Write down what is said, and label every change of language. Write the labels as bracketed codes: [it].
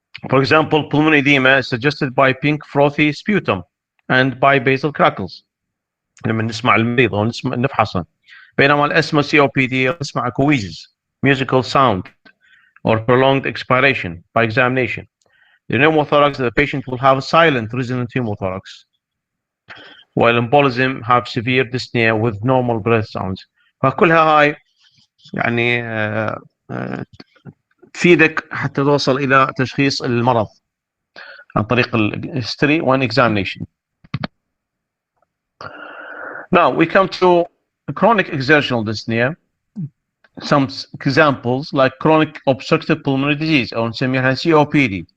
[en] For example, pulmonary edema is suggested by pink frothy sputum and bi-basal crackles [ar] لما نسمع المريض او نفحصه, بينما الاسما [en] COPD [ar] نسمع [en] wheeze, musical sound or prolonged expiration by examination. The pneumothorax, the patient will have a silent resonant pneumothorax, while embolism have severe dyspnea with normal breath sounds. [ar] فكلها هاي يعني تفيدك حتى توصل الى تشخيص المرض عن طريق الهيستوري وان examination. [en] Now we come to chronic exertional dyspnea. Some examples like chronic obstructive pulmonary disease [ar] او نسميها [en] COPD.